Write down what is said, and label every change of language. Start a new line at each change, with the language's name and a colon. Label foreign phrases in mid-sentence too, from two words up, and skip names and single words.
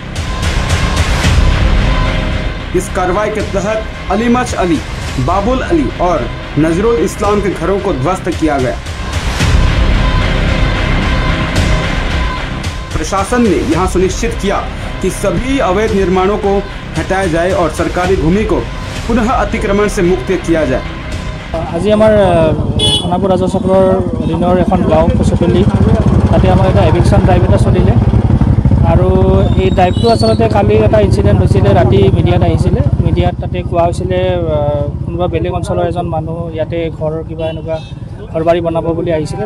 Hindi: इस कार्रवाई के तहत अलीमच अली, बाबुल अली और नजरुल इस्लाम के घरों को ध्वस्त किया गया। प्रशासन ने यहां सुनिश्चित किया कि सभी अवैध निर्माणों को हटाया जाए और सरकारी भूमि को पुनः अतिक्रमण से मुक्त किया जाए।
Assamese: আজি আমাৰ সোণাপুৰ ৰাজহ চক্ৰৰ অধীনৰ এখন গাঁও কচুতলি, তাতে আমাৰ এটা
English: eviction drive
Assamese: এটা চলিলে আৰু এই ড্ৰাইভটো আচলতে কালি এটা ইনচিডেণ্ট হৈছিলে। ৰাতি মিডিয়াত আহিছিলে, মিডিয়াত তাতে কোৱা হৈছিলে কোনোবা বেলেগ অঞ্চলৰ এজন মানুহ ইয়াতে ঘৰৰ কিবা এনেকুৱা ঘৰ বাৰী বনাব বুলি আহিছিলে।